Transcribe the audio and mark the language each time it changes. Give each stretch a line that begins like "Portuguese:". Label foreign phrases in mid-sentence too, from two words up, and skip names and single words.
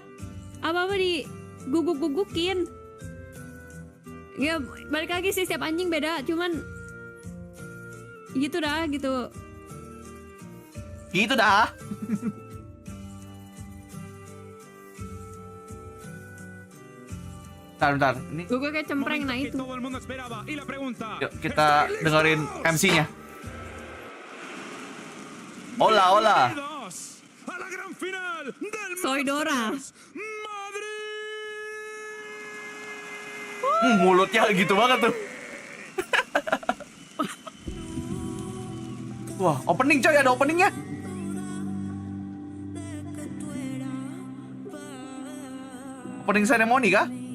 Indonesian: Apa-apa di guguk-gugukin. Ya balik lagi sih, setiap anjing beda, cuman gitu dah. Bentar. Ini gue kayak cempreng, nah itu. Yuk kita dengerin MC-nya.
Spanish: Hola. Soy Dora.
Indonesian: Mulutnya gitu banget tuh. Wah, opening coy, ada openingnya.
English: Opening ceremony
Indonesian: kah?